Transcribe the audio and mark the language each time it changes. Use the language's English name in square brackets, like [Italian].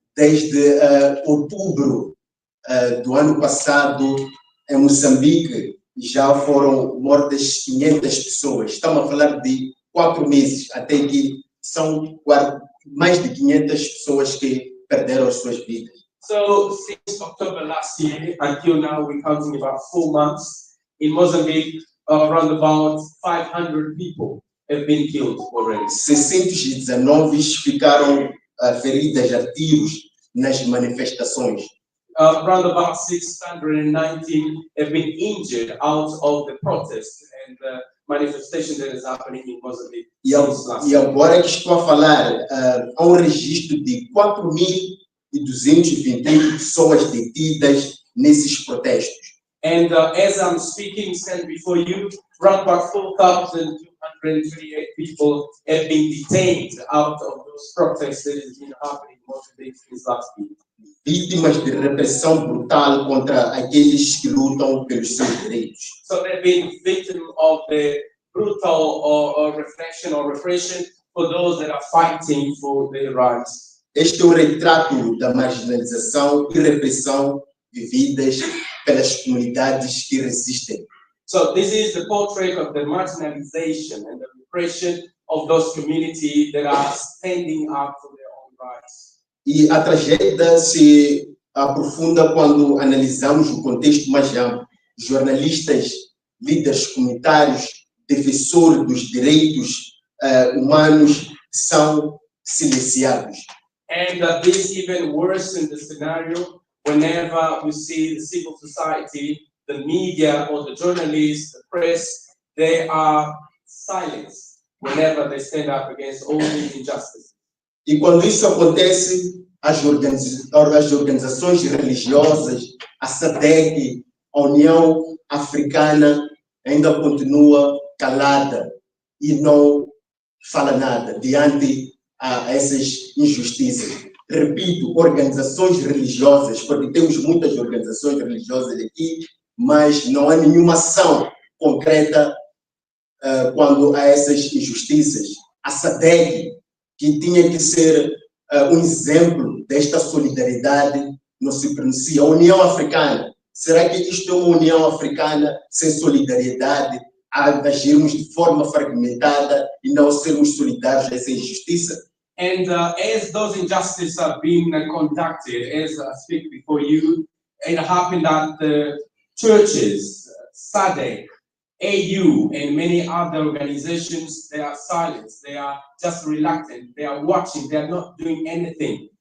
[Portuguese] Desde outubro do ano passado, em Moçambique, já foram mortas 500 pessoas. Estamos a falar de 4 meses, até que são mais de 500 pessoas que perderam as suas vidas. [English] So since October last year until now, we're counting about 4 months. In Mozambique, around about 500 people have been killed already. [Portuguese] 619 ficaram feridas a tiros nas manifestações. [English] Around about 619 have been injured out of the protest and the manifestation that is happening in Mozambique. [Portuguese] E agora que estou a falar, há registro de 4.221 pessoas detidas nesses protestos. [English] And as I'm speaking, stand before you, around about 4,238 people have been detained out of those protests that has been happening in Mozambique since last week. [Portuguese] Vítimas de repressão brutal contra aqueles que lutam pelos seus direitos. [English] So they've been victims of the brutal or repression for those that are fighting for their rights. [Portuguese] Este é retrato da marginalização e repressão vividas pelas comunidades que resistem. [English] So this is the portrait of the marginalization and the repression of those communities that are standing up for their own rights. [Portuguese] E a tragédia se aprofunda quando analisamos o contexto mais amplo. Jornalistas, líderes comunitários, defensores dos direitos humanos são silenciados. [English] And this even worsens the scenario whenever we see the civil society, the media or the journalists, the press, they are silenced whenever they stand up against all these injustices. [Portuguese] E quando isso acontece, as organizações religiosas, a SADC, a União Africana, ainda continua calada e não fala nada diante a essas injustiças. repito, organizações religiosas, porque temos muitas organizações religiosas aqui, mas não há nenhuma ação concreta quando há essas injustiças. A SADC, que tinha que ser um exemplo desta solidariedade, não se pronuncia. A União Africana, será que isto é uma União Africana sem solidariedade, a agirmos de forma fragmentada e não sermos solidários a essa injustiça? [English] And as those injustices are being conducted, as I speak before you, it happened that the churches, SADC, AU, and many other organizations, they are silent, they are just reluctant, they are watching, they are not doing anything.